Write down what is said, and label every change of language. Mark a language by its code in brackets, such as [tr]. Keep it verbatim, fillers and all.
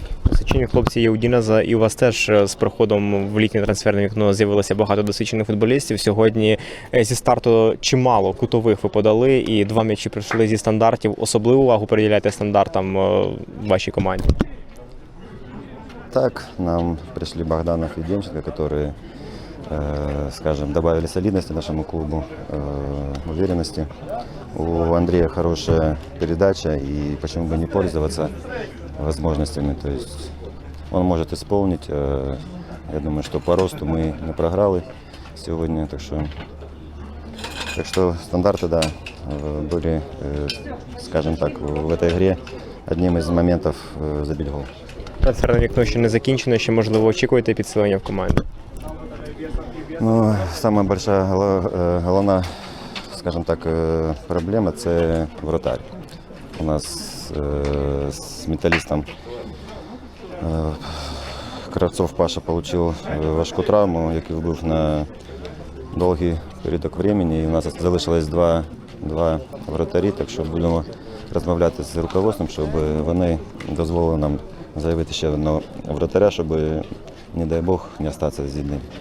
[uk] Досвідчені хлопці є у Дінеза, і у вас теж е, з приходом в літнє трансферне вікно з'явилося багато досвідчених футболістів. Сьогодні е, зі старту чимало кутових ви подали, і два м'ячі прийшли зі стандартів. Особливу увагу приділяєте стандартам е, в вашій команді. [ru] Так, нам пришли Богданов и Демченко, которые, э, скажем, добавили солидности нашему клубу, э, уверенности. У Андрея хорошая передача, и почему бы не пользоваться возможностями. То есть он может исполнить. Э, я думаю, что по росту мы не програли сегодня, так что, так что стандарты, да, э, были, э, скажем так, в в этой игре одним из моментов э, забили гол. [uk] Трансферне вікно ще не закінчено, ще можливо очікуєте підсилення в команді. [ru] Ну, самая большая гала- э, [uk] головна, [ru] скажем так, э, проблема це вратарь. [uk] У нас э, з металістом э, [ru] Кравцов Паша получил [uk] э, важку травму, який вбив на довгий період [ru] времени. [uk] І у нас залишилось два, два вратарі, так що будемо розмовляти з [ru] руководством, [uk] щоб вони дозволили нам заявити ще одного вратаря, щоб, не дай Бог, не остатися з одним.